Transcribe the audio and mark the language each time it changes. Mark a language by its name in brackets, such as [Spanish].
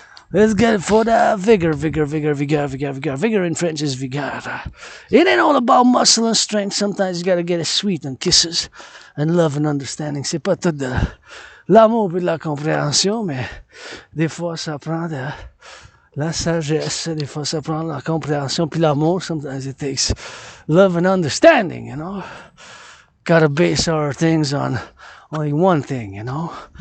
[English] Let's get it for the vigor. Vigor in French is vigor. It ain't all about muscle and strength. Sometimes you gotta get it sweet and kisses and love and understanding. [French] C'est pas tout de l'amour et de la compréhension, mais des fois ça prend de la sagesse. Des fois ça prend la compréhension puis l'amour. [English] Sometimes it takes love and understanding, you know. Gotta base our things on only one thing, you know.